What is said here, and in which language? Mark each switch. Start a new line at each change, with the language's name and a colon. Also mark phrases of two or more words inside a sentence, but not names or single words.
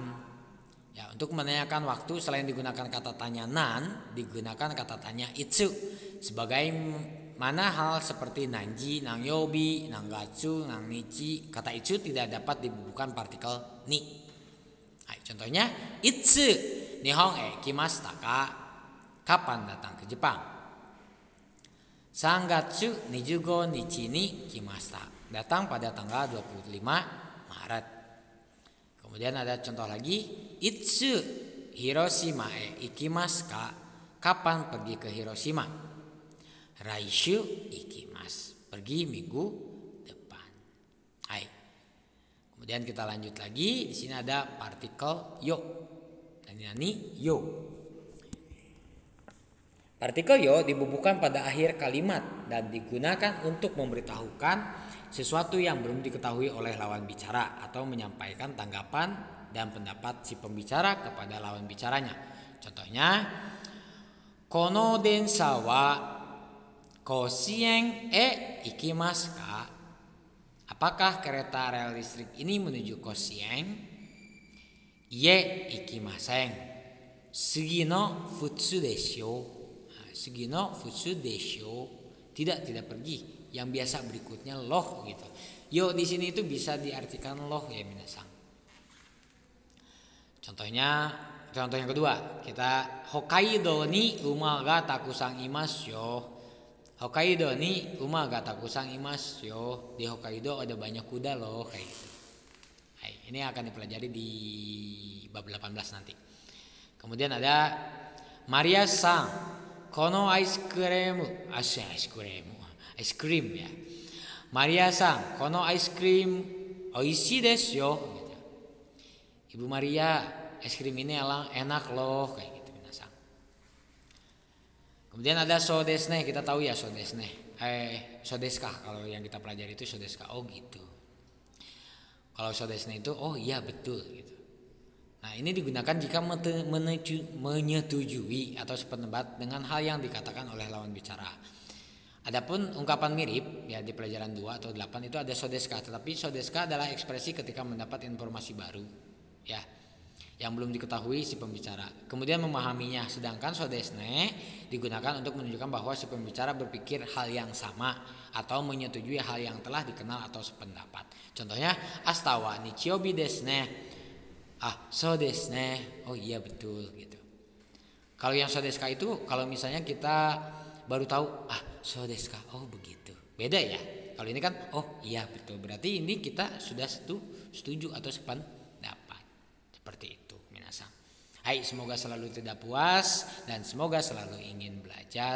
Indonesian: Ya, untuk menanyakan waktu selain digunakan kata tanya nan, digunakan kata tanya itsu. Sebagai mana hal seperti nanji, nangyobi, nanggatsu, nangnichi, kata itsu tidak dapat dibubuhkan partikel ni. Nah, contohnya
Japanese: いつ日本へ来ましたか.
Indonesian: Kapan datang ke Jepang?
Japanese: 三月25日に来ました.
Indonesian: Datang pada tanggal 25 Maret. Kemudian ada contoh lagi.
Japanese: いつ広島へ行きますか.
Indonesian: Kapan pergi ke Hiroshima?
Japanese: 来週行きます.
Indonesian: Pergi minggu depan. Hai. Kemudian kita lanjut lagi. Di sini ada partikel yo. Dan ini yo. Partikel yo dibubuhkan pada akhir kalimat dan digunakan untuk memberitahukan sesuatu yang belum diketahui oleh lawan bicara atau menyampaikan tanggapan dan pendapat si pembicara kepada lawan bicaranya. Contohnya,
Japanese: この電車は甲子園へ行きますか?
Indonesian: Apakah kereta rel listrik ini menuju Koshien?
Japanese: いいえ行きません。次の普通でしょう. 次の普通でしょう.
Indonesian: Tidak pergi. Yang biasa berikutnya loh gitu. Yo di sini itu bisa diartikan loh ya minasang. Contoh yang kedua,
Japanese: きた北海道に馬がたくさんいますよ. 北海道に馬がたくさんいますよ.
Indonesian: Di Hokkaido ada banyak kuda loh kayak gitu. Hai, ini akan dipelajari di bab 18 nanti. Kemudian ada
Japanese: マリアさん、このアイスクリームや. マリアさん、このアイスクリームおいしいですよ. Gitu.
Indonesian: Ibu Maria, es krim ini enak loh kayak gitu minasang. Kemudian ada
Japanese: そうですね,
Indonesian: kita tahu ya
Japanese: そうですね. そうですか
Indonesian: kalau yang kita pelajari itu
Japanese: そうですか.
Indonesian: Oh gitu. Kalau
Japanese: そうですね
Indonesian: itu oh iya betul gitu. Nah, ini digunakan jika menyetujui atau sependapat dengan hal yang dikatakan oleh lawan bicara. Adapun ungkapan mirip ya di pelajaran 2 atau 8 itu ada sodeska, tetapi sodeska adalah ekspresi ketika mendapat informasi baru ya yang belum diketahui si pembicara. Kemudian memahaminya, sedangkan sodesne digunakan untuk menunjukkan bahwa si pembicara berpikir hal yang sama atau menyetujui hal yang telah dikenal atau sependapat.
Japanese: Contohnya 明日は日曜日ですね。そうですね.
Indonesian: Oh iya betul gitu. Kalau yang
Japanese: そうですか
Indonesian: itu kalau misalnya kita baru tahu
Japanese: そうですか.
Indonesian: Oh begitu. Beda ya. Kalau ini kan oh iya betul. Berarti ini kita sudah setuju atau sependapat. Seperti itu minasang. Hai, semoga selalu tidak puas dan semoga selalu ingin belajar.